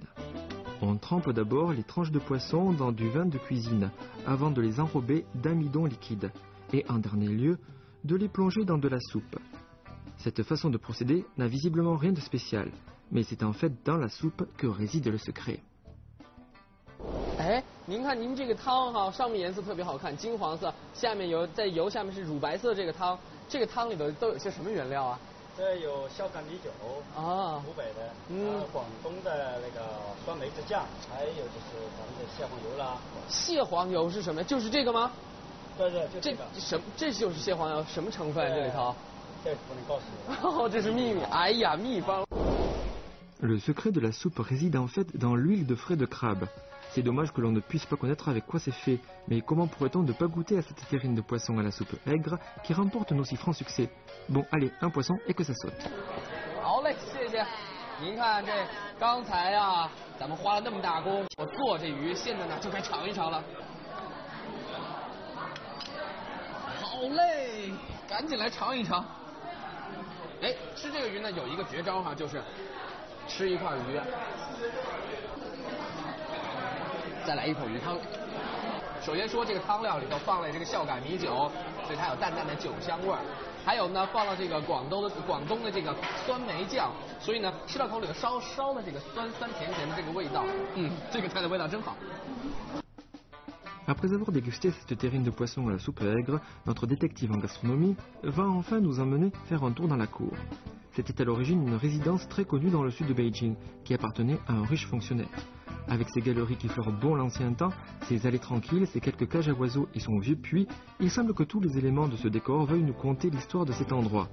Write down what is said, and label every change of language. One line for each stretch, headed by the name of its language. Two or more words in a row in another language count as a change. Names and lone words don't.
French: On trempe d'abord les tranches de poisson dans du vin de cuisine, avant de les enrober d'amidon liquide, et en dernier lieu, de les plonger dans de la soupe. Cette façon de procéder n'a visiblement rien de spécial, mais c'est en fait dans la soupe que réside le secret.
Chinese: 哎，您看您这个汤哈，上面颜色特别好看，金黄色，下面在油下面是乳白色这个汤，这个汤里头都有些什么原料啊？这有孝感米酒啊，湖北的，广东的那个酸梅子酱，还有就是咱们的蟹黄油啦。蟹黄油是什么？就是这个吗？对，就这个。这就是蟹黄油，什么成分这里头？这不能告诉你。哦，这是秘密。哎呀，秘方。
French: Le secret de la soupe réside en fait dans l'huile de frais de crabe. C'est dommage que l'on ne puisse pas connaître avec quoi c'est fait, mais comment pourrait-on ne pas goûter à cette terrine de poisson à la soupe aigre qui remporte un aussi franc succès? Bon, allez, un poisson et que ça saute.
Chinese: 好嘞，谢谢。您看这刚才啊，咱们花了那么大功夫做这鱼，现在呢就该尝一尝了。好嘞，赶紧来尝一尝。哎，吃这个鱼呢有一个绝招哈，就是吃一块鱼。再来一口鱼汤。首先说这个汤料里头放了这个孝感米酒，所以它有淡淡的酒香味儿。还有呢，放了这个广东的这个酸梅酱，所以呢，吃到口里头烧的这个酸甜的这个味道。这个菜的味道真好。
French: Après avoir dégusté cette terrine de poisson à la soupe aigre, notre détective en gastronomie va enfin nous emmener faire un tour dans la cour. C'était à l'origine une résidence très connue dans le sud de Beijing, qui appartenait à un riche fonctionnaire. Avec ses galeries qui fleurent bon l'ancien temps, ses allées tranquilles, ses quelques cages à oiseaux et son vieux puits, il semble que tous les éléments de ce décor veuillent nous conter l'histoire de cet endroit.